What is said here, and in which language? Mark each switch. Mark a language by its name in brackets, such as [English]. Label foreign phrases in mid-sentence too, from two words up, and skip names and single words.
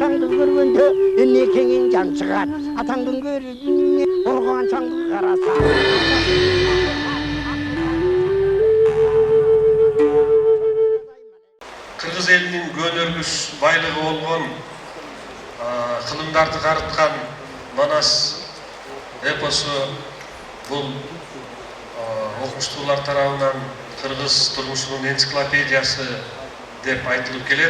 [Kazakh] көргенде эне кеңен жан шығар. Атаңдың көріне қорған шаңды қараса. [Kyrgyz] Кыргыз элинин көнөргүс байлыгы болгон кылымдарды карыткан Манас эпосу бул окумуштуулар тарабынан кыргыз турмушунун энциклопедиясы деп айтылып келет.